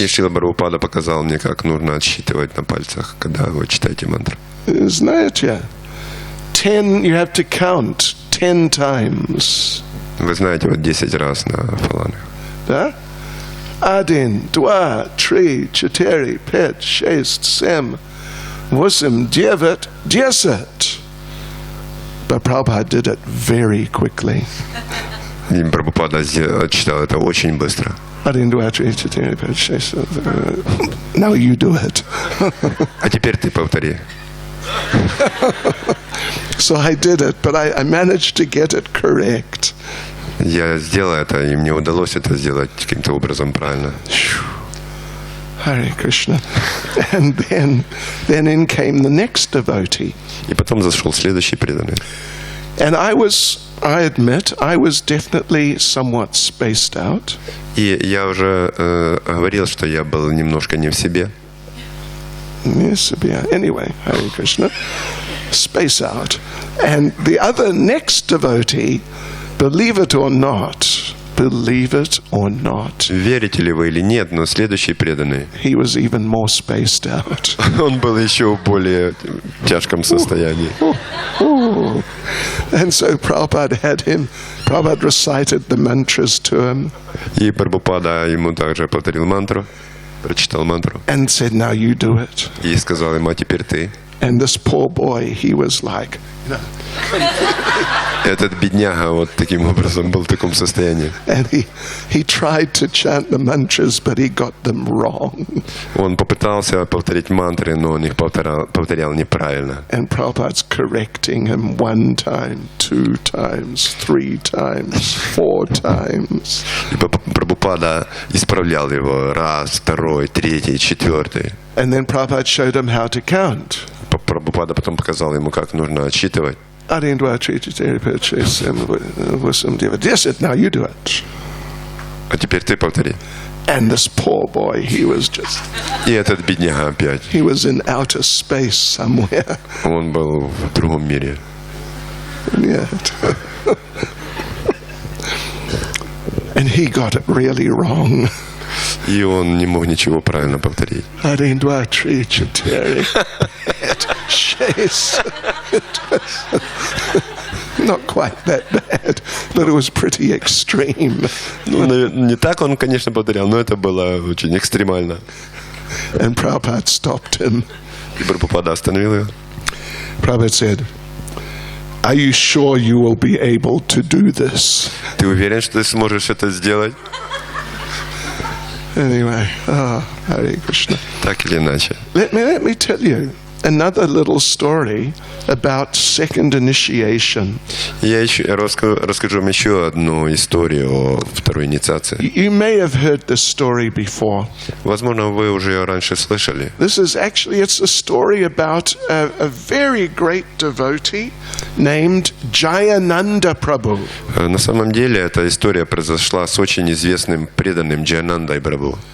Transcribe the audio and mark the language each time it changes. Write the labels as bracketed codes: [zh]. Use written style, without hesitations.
[ru] И Шрила Прабхупада показал мне, как нужно отсчитывать на пальцах, когда вы читаете мантру. Знаете, [en] 10, you have to count 10 times. [ru] Вы знаете, вот 10 раз на фалангах. Да? 1, 2, 3, 4, 5, 6, 7, 8, 9, 10. [en] But Prabhupada did it very quickly. [ru] И Прабхупада отчитал это очень быстро. [en] 1, 2, 3, 4, 5, 6. Now you do it. [ru] А теперь ты повтори. [en] So I did it, but I managed to get it correct. [ru] Я сделал это, и мне удалось это сделать каким-то образом правильно. [en] Hare Krishna. And then in came the next devotee. [ru] И потом зашел следующий преданный. [en] And I admit, I was definitely somewhat spaced out. [ru] И я уже говорил, что я был немножко не в себе. [en] Yes, anyway, Hare Krishna. Space out. And the other next devotee, believe it or not, [ru] верите ли вы или нет, но следующий преданный, [en] he was even more spaced out. [ru] он был еще в более тяжком состоянии. [en] And so Prabhupada recited the mantras to him. [ru] И Прабхупада ему также повторил мантру, прочитал мантру. [en] And said, now you do it. [ru] И сказал ему, а теперь ты. [en] And this poor boy, he was like, [ru] Этот бедняга вот таким образом был в таком состоянии. [en] And he tried to chant the mantras, but he got them wrong. [ru] Он попытался повторить мантры, но он их повторял неправильно. [en] And Prabhupada's correcting him 1 time, 2 times, 3 times, 4 times. [ru] И Прабхупада исправлял его 1, 2, 3, 4. [en] And then Prabhupada showed him how to count. [ru] Прабхупада потом показал ему, как нужно отсчитывать. [en] 1, 2, 3, 4, 5, 6, 7, 8, 9. Yes, now you do it. [ru] А теперь ты повтори. [en] And this poor boy, he was just... [ru] И этот бедняга опять. [en] He was in outer space somewhere. [ru] Он был в другом мире. [en] Yeah. And he got it really wrong. [ru] И он не мог ничего правильно повторить. [en] 1, 2, 3, 4, 5, 6. Not quite that bad, but it was pretty extreme. [ru] Ну, не так он, конечно, повторял, но это было очень экстремально. [en] And Prabhupada stopped him. [ru] И Прабхупада остановил его. [en] Prabhupada said, are you sure you will be able to do this? [ru] Ты уверен, что ты сможешь это сделать? [en] Anyway, Hare Krishna. [ru] Так или иначе. [en] Let me tell you another little story about second initiation. [ru] Я расскажу вам еще одну историю о второй инициации. [en] You may have heard this story before. [ru] Возможно, вы уже ее раньше слышали. [en] This is actually, it's a story about a very great devotee named Jayananda Prabhu. [ru] На самом деле, эта история произошла с очень известным преданным Джаянандой Прабху.